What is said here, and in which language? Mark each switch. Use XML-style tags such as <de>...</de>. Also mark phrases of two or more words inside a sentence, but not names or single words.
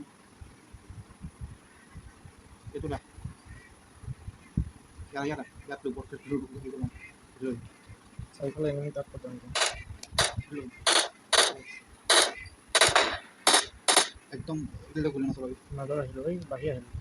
<id>Itulah. Ya dah. Lihat dulu dulu gitu kan. Belum. Saya kalau yang ini takut kan. Belum.</id> <bn>একদম দিলে খুলে না সবাই</bn> <id>Nada lah, itu bahaya.</id>